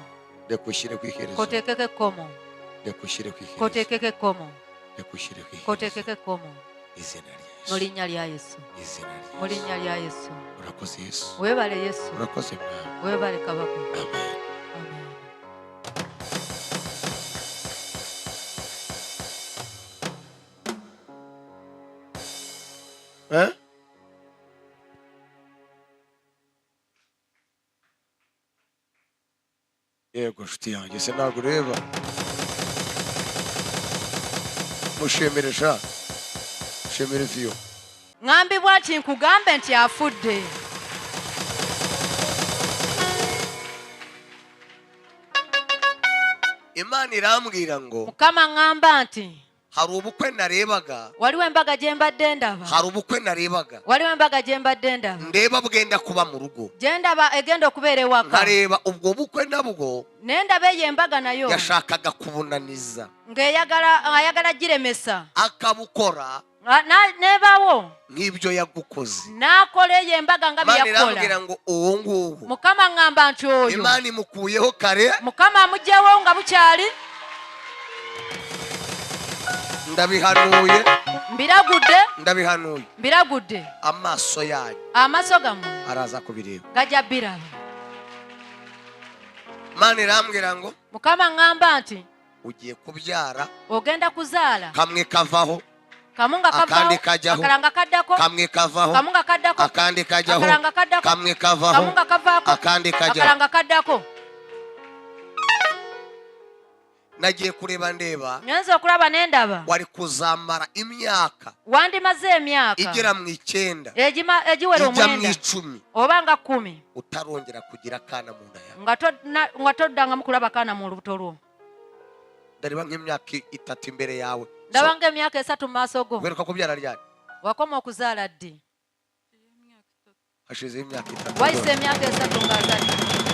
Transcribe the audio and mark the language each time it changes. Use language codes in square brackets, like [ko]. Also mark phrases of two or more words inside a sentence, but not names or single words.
[rw] rekushyireho iherezo [lg] koteekeko ekkomo [rw] rekushyireho iherezo [lg] koteekeko ekkomo [rw] rekushyireho iherezo [lg] koteekeko ekkomo [rw] izina rya mu yesu [lg] linnya lya Yesu [rw] izina rya mu yesu [lg] linnya lya Yesu [rw] urakoze yesu [lg] weebale Yesu [rw] urakoze mwana [lg] weebale kabaka amen amen [rw] yego nshuti yanjye se ntabwo ureba mushimire sha mushimire viyo [lg] ŋŋambibwa nti nkugambe nti afudde [rw] imana irambwira ngo [lg] mukama ŋŋamba nti [rw] hari ubukwe narebaga [lg] waliwo embaga gye mbadde ndaba [rw] hari ubukwe narebaga [lg] waliwo embaga gye mbadde ndaba [rw] ndeba bwenda kuba mu rugo [lg] gye ndaba egenda okubeera ewaka [rw] nkareba ubwo bukwe nabwo [lg] naye ndaba eyo embaga nayo [rw] yashakaga kubunaniza [lg] ng'ayagala giremesa [rw] akabukora nebawo nk'ibyo yagukoze [lg] n'akola eyo embaga nga [rw] imana [lg] byeyakola [rw] irambwira ngo uwo nguwo [lg] mukama ŋŋamba nti oyo [rw] imana imukuyeho kare [lg] mukama amugyewo nga bukyali [rw] ndabihanuye [lg] mbiragudde [rw] amaso yanyu [lg] amaaso gammwe [rw] araza kubireba [lg] gajja biraba [rw] imana irambwira ngo [lg] mukama ŋŋamba nti [rw] ugiye kubyara [lg] ogenda kuzaala [rw] kamwe kavaho [lg] kamu nga [rw] akandi kajyaho [lg] akala nga kaddako [rw] kamwe kavaho [lg] kamu nga kaddako [rw] akandi kajyaho [lg] akala nga kaddako [rw] kamwe kavaho [lg] kamu nga kavaako [rw] akandi [lg] akala [rw] kajyaho [lg] nga kaddako [rw] nagiye kureba ndeba [lg] ngenza okulaba n'endaba [rw] wari kuzamara imyaka [lg] wandimaze emyaka [rw] igera mu 9 [lg] egiwera [rw] ijya mu 9 10 [lg] oba nga 10 [rw] utarongera kugira akana mu nda yawe [lg] nga toddangamu kulaba kaana mu lubuto lwo [rw] ndareba nk'imyaka 3 imbere yawe [lg] ndaba ng'emyaka 3 mu maaso go [rw] uheruka kubyara ryari [lg] wakoma okuzaala ddi [rw] hashize imyaka 3 [lg] wayise emyaka 3 ng'azadde